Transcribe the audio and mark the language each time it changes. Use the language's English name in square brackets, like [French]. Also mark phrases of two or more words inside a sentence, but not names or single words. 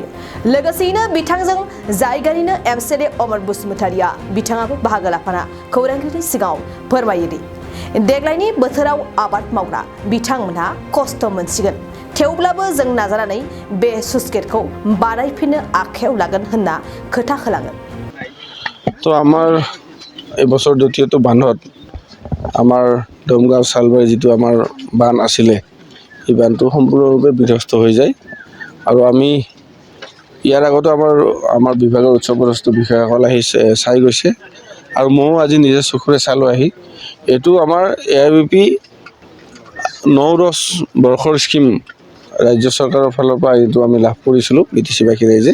[Bodo] लोगोसेयैनो बिथांजों जायगानिनो MCLA अमर बसुमतारीया बिथाङाबो बाहागो लाफाना खौरांगिरिनि सिगाङाव फोरमायोदि देग्लायनि बोथोराव आबाद मावग्रा बिथांमोनहा खस्थ' मोनसिगोन। थेवब्लाबो जों नाजानानै बे स्लुइस गेटखौ बानायफिननो आखायाव लागोन होनना खोथा होलाङो। [Assamese] তো আমাৰ এবছর দ্বিতীয়টো বানত আমাৰ দমগাঁও চালবাৰী যিটো আমাৰ বান আছিলে এই বানটো সম্পূৰ্ণৰূপে বিধ্বস্ত হৈ যায় আৰু আমি ইয়াৰ আগতে আমাৰ বিভাগৰ উচ্চপদস্থ বিষয়াসকল আহি চাই গৈছে আৰু ময়ো আজি নিজে চকুৰে চালো আহি এইটো আমাৰ AIBP 9-10 বৰ্ষৰ স্কিম ৰাজ্য চৰকাৰৰ ফালৰ পৰা এইটো আমি লাভ কৰিছিলোঁ বিটিচিবাসী ৰাইজে।